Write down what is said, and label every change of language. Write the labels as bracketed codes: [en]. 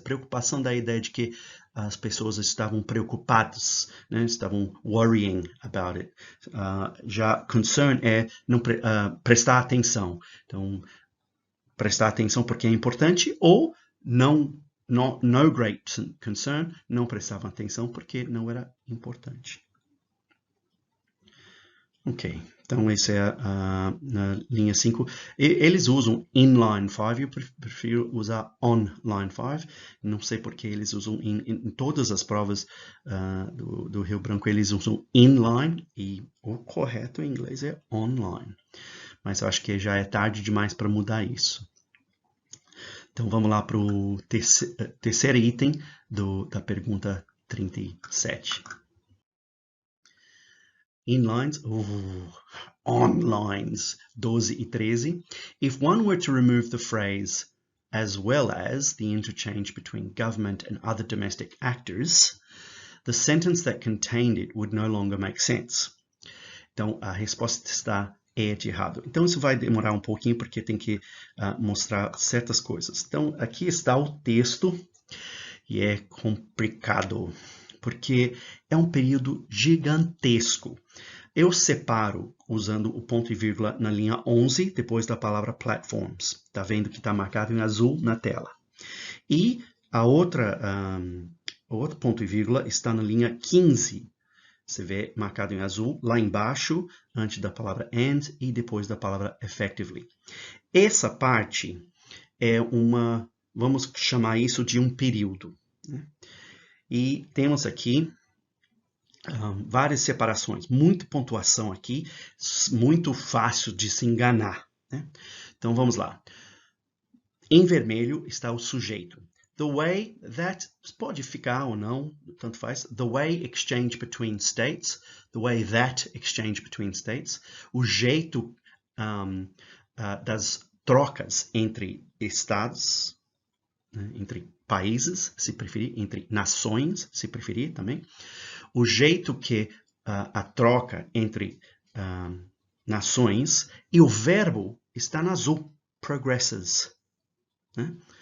[pt] Preocupação dá a ideia de que as pessoas estavam preocupadas, né? Estavam [en] worrying about it. [pt] Já concern é não prestar atenção. Então, prestar atenção porque é importante ou [en] no great concern, [pt] não prestavam atenção porque não era importante. Ok, então esse é na linha 5. Eles usam [en] in line 5, [pt] eu prefiro usar [en] on line 5. [pt] Não sei porque eles usam em todas as provas do Rio Branco, eles usam [en] in line [pt] e o correto em inglês é online. Mas eu acho que já é tarde demais para mudar isso. Então vamos lá para o terceiro item da pergunta 37. [en] In lines, on lines 12 e 13. If one were to remove the phrase as well as the interchange between government and other domestic actors, the sentence that contained it would no longer make sense. [pt] Então a resposta está de errado. Então isso vai demorar um pouquinho porque tem que mostrar certas coisas. Então aqui está o texto e é complicado porque é um período gigantesco. Eu separo usando o ponto e vírgula na linha 11 depois da palavra platforms. Tá vendo que está marcado em azul na tela. E o outro ponto e vírgula está na linha 15. Você vê marcado em azul, lá embaixo, antes da palavra and e depois da palavra effectively. Essa parte é vamos chamar isso de um período. Né? E temos aqui várias separações, muita pontuação aqui, muito fácil de se enganar. Né? Então vamos lá. Em vermelho está o sujeito. [en] The way that, [pt] pode ficar ou não, tanto faz. [en] The way exchange between states. The way that exchange between states. [pt] O jeito das trocas entre estados, né, entre países, se preferir, entre nações, se preferir também. O jeito que a troca entre nações e o verbo está no azul. Progresses. Né?